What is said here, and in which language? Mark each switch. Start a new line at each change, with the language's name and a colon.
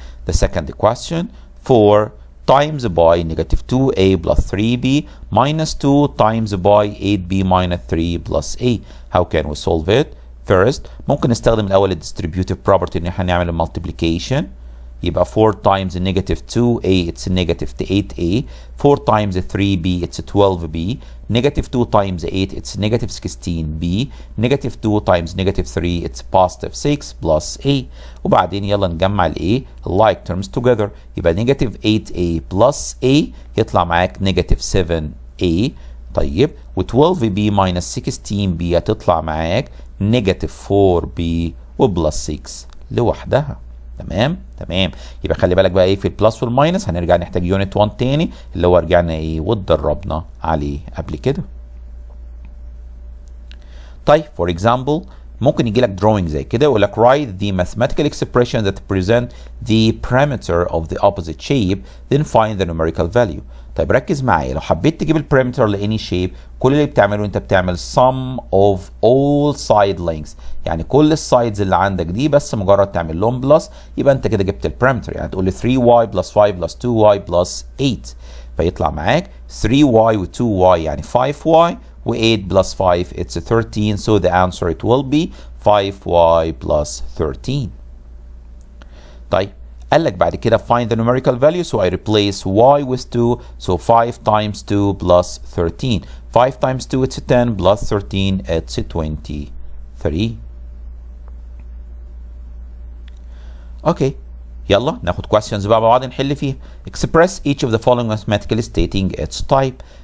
English: The second question 4 times by negative 2a plus 3b minus 2 times by 8b minus 3 plus a. How can we solve it? First
Arabic: ممكن نستخدم الاول الديستريبيوتيف property ان احنا نعمل المالتيبليكيشن. يبقى
English: 4 times negative 2a it's negative 8a. 4 times 3b it's 12b. negative 2 times 8 it's negative 16b. negative 2 times negative 3 it's positive 6 plus a.
Arabic: وبعدين يلا نجمع ال a like terms together. يبقى
English: negative 8a plus a
Arabic: يطلع معاك
English: negative 7a.
Arabic: طيب و
English: 12b minus 16b
Arabic: هتطلع معاك
English: negative 4b
Arabic: وبلس 6 لوحدها. تمام. يبقى خلي بالك بقى ايه في البلس والماينس هنرجع نحتاج يونت 1 تاني اللي هو رجعنا ايه واتدربنا عليه قبل كده. طيب
English: for example
Arabic: ممكن يجي لك
English: drawing
Arabic: زي كده يقول لك
English: write the mathematical expression that present the parameter of the opposite shape then find the numerical value.
Arabic: طيب ركز معايا لو حبيت تجيب البارامتر لاني شيب كل اللي بتعمله انت بتعمل
English: sum of all side lengths
Arabic: يعني كل السايدز اللي عندك دي بس مجرد تعمل لهم بلس يبقى انت كده جبت البارامتر. يعني تقول لي
English: 3y plus 5 plus 2y plus 8
Arabic: فيطلع معاك
English: 3y و 2y يعني 5y و 8 plus 5 it's 13 so the answer it will be 5y plus 13.
Arabic: طيب قال لك بعد كده
English: find the numerical value so I replace y with 2 so 5 times 2 plus 13. 5 times 2 it's 10 plus 13 it's 23.
Arabic: اوكي يلا ناخد questions بقى مع بعض نحل فيها.
English: Express each of the following mathematically stating its type.